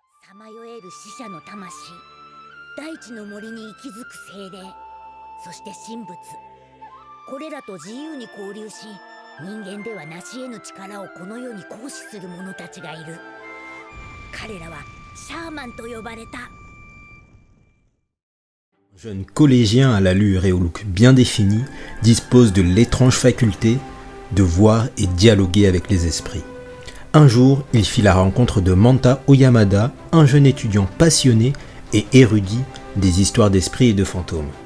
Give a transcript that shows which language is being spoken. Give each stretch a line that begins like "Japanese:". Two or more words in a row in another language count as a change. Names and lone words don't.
Japanese: さまよえる死者の魂、大地の森に息づく精霊、そして神仏、これらと自由に交流し、人間では成し得ぬ力をこの世に行使する者たちがいる。彼らはシャーマンと呼ばれた。
French: Jeune collégien à l'allure et au look bien défini, dispose de l'étrange faculté de voir et dialoguer avec les esprits. Un jour, il fit la rencontre de Manta Oyamada, un jeune étudiant passionné et érudit des histoires d'esprits et de fantômes.